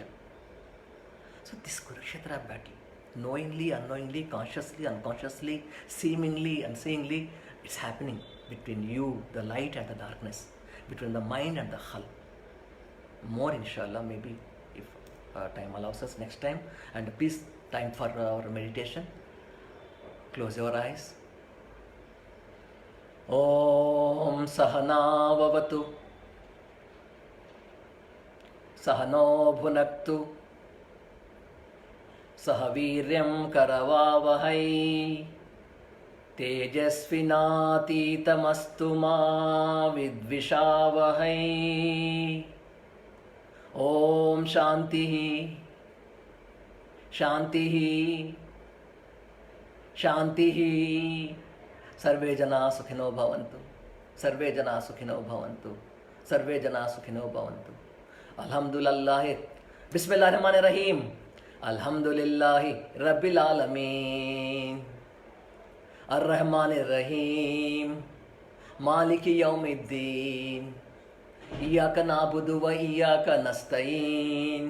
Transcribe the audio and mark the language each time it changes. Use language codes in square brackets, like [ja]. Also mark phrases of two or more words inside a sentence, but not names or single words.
[en] So this Kurukshetra battle, knowingly, unknowingly, consciously, unconsciously, seemingly, unseeingly, it's happening between you, the light and the darkness, between the mind and the hull. More inshallah, maybe if time allows us next time. And please, time for our meditation. Close your eyes. [sa] ॐ सहनाववतु सहनौ भुनक्तु सहवीर्यं करवावहै तेजस्विनातितमस्तु मा विद्विषावहै. ॐ शान्तिः शान्तिः शान्तिः. सर्वे जना सुखिनो भवन्तु। सर्वे जना सुखिनो भवन्तु. सर्वे जना सुखिनो भवन्तु. [ar] Alhamdulillah. بسم الله الرحمن الرحيم. الحمد لله رب العالمين. الرحمن الرحيم. مالك يوم الدين. إياك نعبد وإياك نستعين.